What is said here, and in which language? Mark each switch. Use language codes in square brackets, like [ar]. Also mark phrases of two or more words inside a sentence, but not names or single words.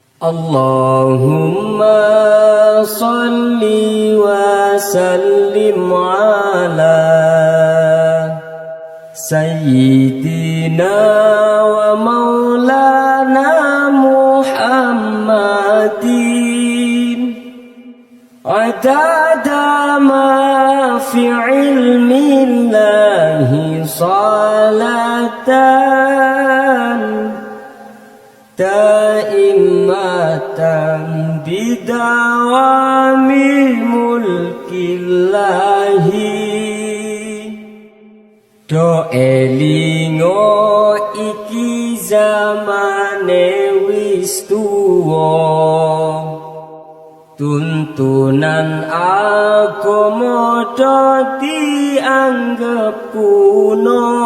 [ar] اللهم صل وسلم على سيدنا ومولانا محمد عدد ما في علم الله صلاة دائمة بدوام ملك الله [jv] do elingo iki zamane wis tuwa tuntunan agama dianggep kuno